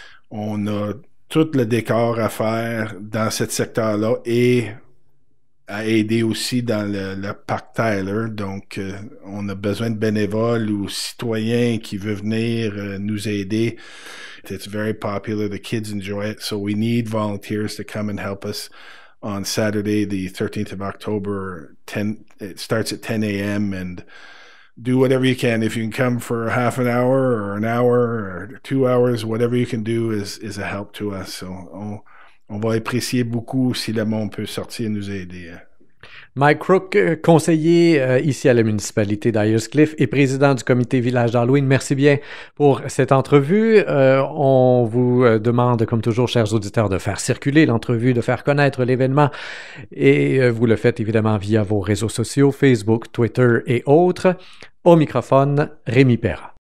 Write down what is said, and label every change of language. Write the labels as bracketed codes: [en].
[fr] On a tout le décor à faire dans ce secteur-là et à aider aussi dans le Parc Tyler. Donc, on a besoin de bénévoles ou citoyens qui veulent venir nous aider. [en] It's very popular. The kids enjoy it. So we need volunteers to come and help us on Saturday, the 13th of October. It starts at 10 a.m. and do whatever you can. If you can come for half an hour or an hour or 2 hours, whatever you can do is a help to us. [fr] So on va apprécier beaucoup si le monde peut sortir et nous aider. Mike Crook, conseiller ici à la municipalité d'Ayerscliff et président du comité Village d'Halloween, merci bien pour cette entrevue. On vous demande, comme toujours, chers auditeurs, de faire circuler l'entrevue, de faire connaître l'événement et vous le faites évidemment via vos réseaux sociaux, Facebook, Twitter et autres. Au microphone, Rémi Perra.